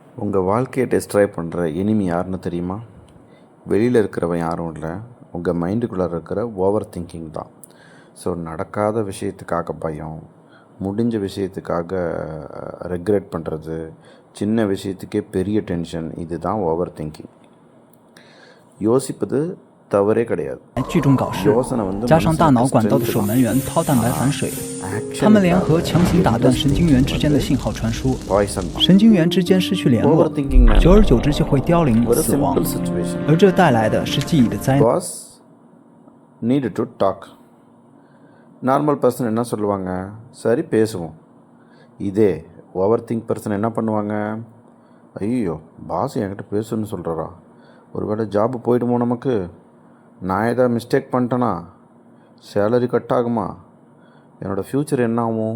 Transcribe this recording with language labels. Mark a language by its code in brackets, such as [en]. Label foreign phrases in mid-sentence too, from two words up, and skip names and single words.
[ta] உங்கள் வாழ்க்கையை டெஸ்ட்ராய் பண்ணுற எனிமி யாருன்னு தெரியுமா? வெளியில் இருக்கிறவன் யாரும் இல்லை, உங்கள் மைண்டுக்குள்ளே இருக்கிற [en] over thinking [ta] தான். ஸோ நடக்காத விஷயத்துக்காக பயம், முடிஞ்ச விஷயத்துக்காக ரெக்ரெட் பண்ணுறது, சின்ன விஷயத்துக்கே பெரிய டென்ஷன், இதுதான் [en] over thinking. [ta] யோசிப்பது தவறே கிடையாது. [zh] 聚众搞事，加上大脑管道的守门员掏蛋白反水，他们联合强行打断神经元之间的信号传输，神经元之间失去联络，久而久之就会凋零死亡，而这带来的是记忆的灾难。 [en] Boss need to talk. normal person [ta] என்ன சொல்லுவாங்க? சரி பேசுவோம். இதே [en] over think person [ta] என்ன பண்ணுவாங்க? ஐயோ பாஸ் என்கிட்ட பேசுன்னு சொல்கிறாரா, ஒருவேளை ஜாப்பு போயிடுமோ, நமக்கு நான் ஏதாவது மிஸ்டேக் பண்ணிட்டேனா, [en] salary cut [ta] ஆகுமா, என்னோடய ஃப்யூச்சர் என்ன ஆகும்?